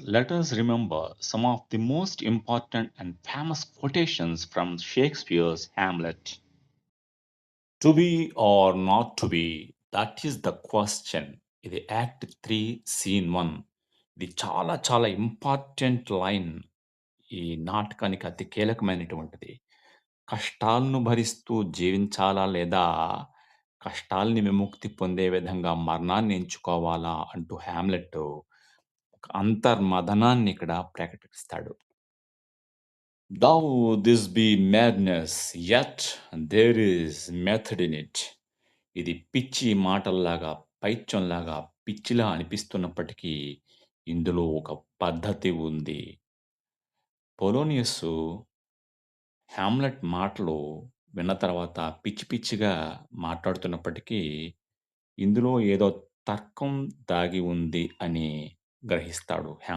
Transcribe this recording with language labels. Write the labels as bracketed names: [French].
[English] Let us remember some of the most important and famous quotations from Shakespeare's Hamlet. To be or not to be, that is the question. [Telugu] ఇది act 3 scene 1. ఇది చాలా చాలా important line ఈ నాటకానికి అతి కీలకమైనటువంటిది. కష్టాలను భరిస్తూ జీవించాలా లేదా కష్టాల్ని విముక్తి పొందే విధంగా మరణాన్ని ఎంచుకోవాలా అంటూ హామ్లెట్ ఒక అంతర్మథనాన్ని ఇక్కడ ప్రకటిస్తాడు. [English] Though this be madness, yet there is method in it. [Telugu] ఇది పిచ్చి మాటల్లాగా, పైత్యంలాగా, పిచ్చిలా అనిపిస్తున్నప్పటికీ ఇందులో ఒక పద్ధతి ఉంది. పొలోనియస్సు హామ్లెట్ మాటలు విన్న తర్వాత పిచ్చి పిచ్చిగా మాట్లాడుతున్నప్పటికీ, ఇందులో ఏదో తర్కం దాగి ఉంది అని గ్రహిస్తాడు.